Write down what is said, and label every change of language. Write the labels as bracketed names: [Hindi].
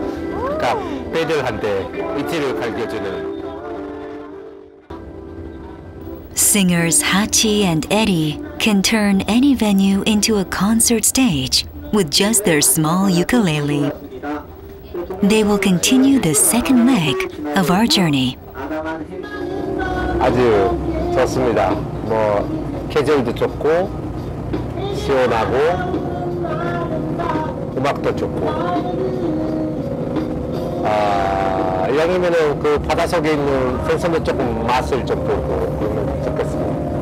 [Korean] 그러니까 배들한테 이틀을 갈겨주는. [English] Singers Hachi and Aeri can turn any venue into a concert stage with just their small ukulele. They will continue the second leg of our journey. [Korean] 아주 좋습니다. 뭐 계절도 좋고 시원하고 음악도 좋고. 이왕이면은 그 바닷속에 있는 생선도 조금 맛을 좀 보고 그러면 좋겠습니다.